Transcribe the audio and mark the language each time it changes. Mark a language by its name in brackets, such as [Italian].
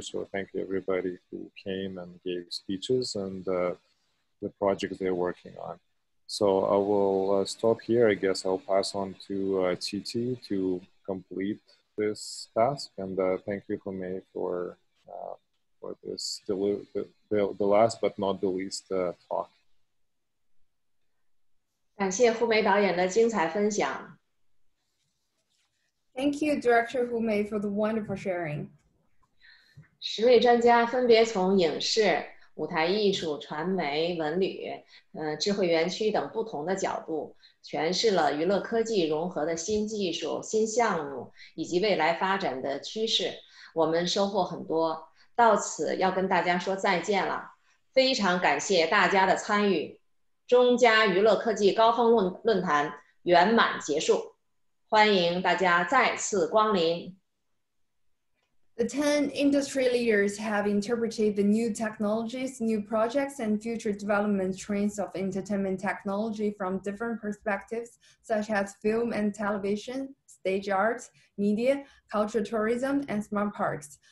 [English] So thank you everybody who came and gave speeches and the projects they're working on. So I will stop here. I guess I'll pass on to Cici to complete this task. And thank you, Humei, for this, the last but not the least talk. [Chinese] 感谢胡梅导演的精彩分享。 [English] Thank you, Director Humei, for the wonderful sharing. [Chinese] 10位专家分别从影视、舞台艺术、传媒、文旅、智慧园区等不同的角度，诠释了娱乐科技融合的新技术、新项目以及未来发展的趋势。我们收获很多，到此要跟大家说再见了。非常感谢大家的参与。中加娱乐科技高峰论坛圆满结束，欢迎大家再次光临。 [English] The 10 industry leaders have interpreted the new technologies, new projects, and future development trends of entertainment technology from different perspectives, such as film and television, stage art, media, cultural tourism, and smart parks.